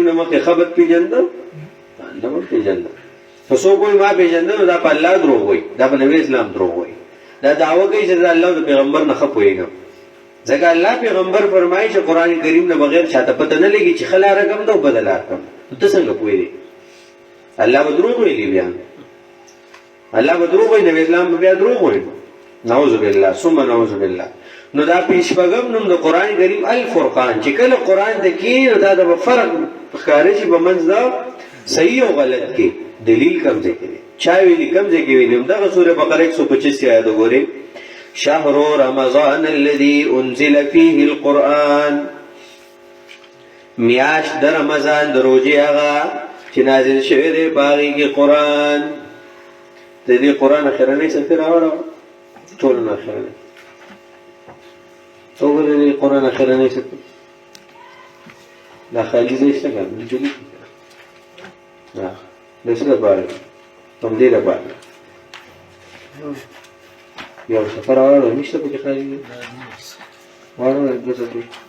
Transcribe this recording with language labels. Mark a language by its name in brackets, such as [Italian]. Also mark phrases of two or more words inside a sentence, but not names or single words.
[Pashto] نه مخکې ښه بد پېژنده نه به پېژنده که څوک وایي ما پېژنده نو دا په الله دروغ وایي دا په نبي اسلام دروغ وایي دا دعوه کوي چې دا الله د پیغمبر نه ښه پوهېږم ځکه الله پیغمبر فرمایي چې قرآن کریم نه بغیر چاته پته نه لګي چې ښه لاره کوم ده او بده لاره کوم نو ته څنګه پوهېږې الله به دروغ ویلي بیا الله به دروغ وایي نبي اسلام به بیا دروغ وایي [Arabic] نعوذ بالله ثم نعوذ بالله [Pashto] نو دا شپږم نوم د قرآن کریم الفرقان چې کله قرآن ته کښېنې نو دا د فرق ښکاره شي په منځ د صحیح او غلط کې دلیل کم ځای کې دی چا ویلي کم ځای کې ویلي همدغه سورې بقره 125 آیت وګورئ [Arabic] شهر رمضان الذي انزل فيه القرآن [Pashto] میاشت د رمضان د روژې هغه چې نازل شوی دی په هغې کې قرآن د دې قرآن اخرنۍ صفحې راوړه ټولو نه اخرنۍ وګوره د قرآن اخرنۍ صفحې دا خالي ځای شته که نه جلي د څه لپاره همدې لپاره یو سفر راوړه نشته پکې خالي دی واړه دوه صفحې